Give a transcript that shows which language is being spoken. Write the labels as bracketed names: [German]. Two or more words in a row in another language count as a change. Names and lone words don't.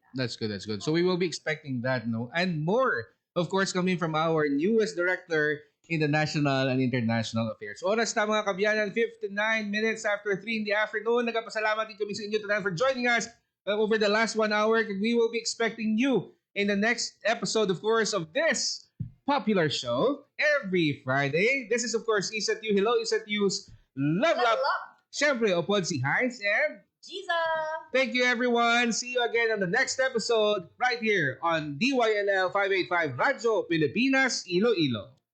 [English] That's good. So we will be expecting that, no? And more, of course, coming from our newest director in the National and International Affairs. [Hiligaynon] Oras na mga kabiyanan, [English] 59 minutes after 3 in the afternoon. [Filipino] Nagpasalamat din kami sa inyo [English] tonight for joining us over the last 1 hour. We will be expecting you in the next episode, of course, of this popular show every Friday. This is, of course, Isat U. Hello, Isat U's Level Up. Siyempre, upod si Heinz and Giza. Thank you, everyone. See you again on the next episode right here on DYLL 585 Radyo Pilipinas, Iloilo.